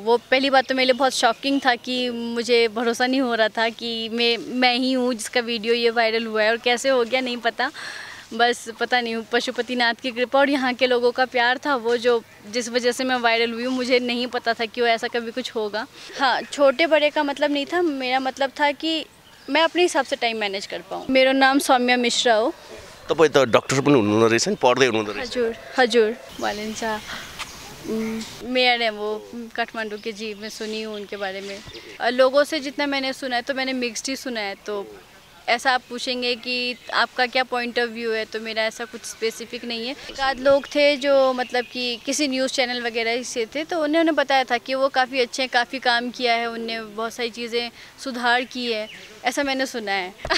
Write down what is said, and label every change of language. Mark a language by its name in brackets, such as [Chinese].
[Hindi] वो पहली बात तो मेरे लिए बहुत शॉकिंग था कि मुझे भरोसा नहीं हो रहा था कि मैं ही हूँ जिसका वीडियो ये वायरल हुआ है, और कैसे हो गया नहीं पता। बस पता नहीं, पशुपतिनाथ की कृपा और यहाँ के लोगों का प्यार था वो, जो जिस वजह से मैं वायरल हुई हूँ। मुझे नहीं पता था कि वो ऐसा कभी कुछ होगा। हाँ, छोटे बड़े का मतलब नहीं था, मेरा मतलब था कि मैं अपने हिसाब से टाइम मैनेज कर पाऊँ। मेरा नाम सौम्या मिश्रा हो। [Nepali] तपाईँ त डक्टर पनि हुनुहुँदो रहेछ नि, पढ्दै हुनुहुँदो रहेछ। हजुर हजुर वालिन्छ मेयर है वो काठमांडू के। [Hindi] जी, मैं सुनी हूँ उनके बारे में। लोगों से जितना मैंने सुना है तो मैंने मिक्स्ड ही सुना है। तो ऐसा आप पूछेंगे कि आपका क्या पॉइंट ऑफ व्यू है, तो मेरा ऐसा कुछ स्पेसिफिक नहीं है। एक आध लोग थे जो मतलब कि किसी न्यूज़ चैनल वगैरह से थे, तो उन्होंने बताया था कि वो काफ़ी अच्छे हैं, काफ़ी काम किया है उनने, बहुत सारी चीज़ें सुधार की है, ऐसा मैंने सुना है।